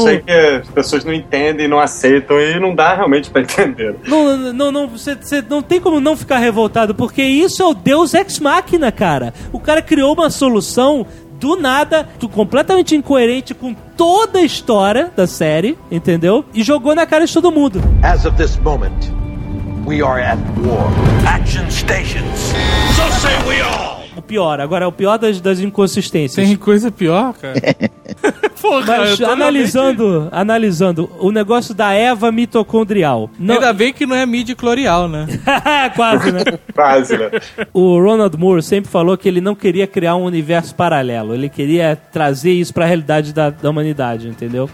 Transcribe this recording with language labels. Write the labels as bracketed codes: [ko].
[pt] Sei que as pessoas não entendem, não aceitam e não dá realmente pra entender. Não, você não tem como não ficar revoltado, porque isso é o Deus Ex Machina, cara. O cara criou uma solução do nada, completamente incoerente com toda a história da série, entendeu? E jogou na cara de todo mundo. [en] As of this moment, we are at war. Action stations. So say we all. [pt] O pior, agora é o pior das inconsistências. Tem coisa pior, cara? Porra, mas analisando, o negócio da Eva mitocondrial. Não... Ainda bem que não é midi-clorial, né? Quase, né? Quase, né? O Ronald Moore sempre falou que ele não queria criar um universo paralelo, ele queria trazer isso pra realidade da humanidade, entendeu?